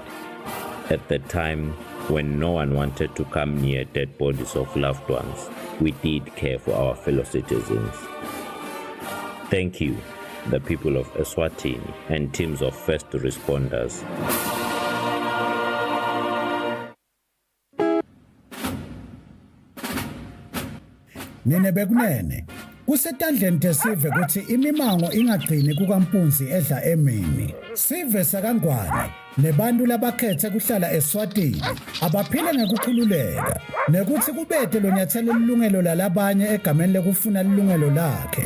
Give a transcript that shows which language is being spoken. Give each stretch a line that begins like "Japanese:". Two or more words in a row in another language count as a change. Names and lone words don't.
English: At the time when no one wanted to come near dead bodies of loved ones, we did care for our fellow citizens. Thank you, the people of Eswatini and teams of first responders.
Swati: Nene bekunene kusetandleni tesive kuthi imimango ingagcini kukampunzi edla emini. Sive sakangwane nebantu labakhethe kuhlala eSwatini abaphila ngekukhululeka nekuthi kubethe lo nyathelo lilungelo lalabanye egameni lekufuna lilungelo lakhe.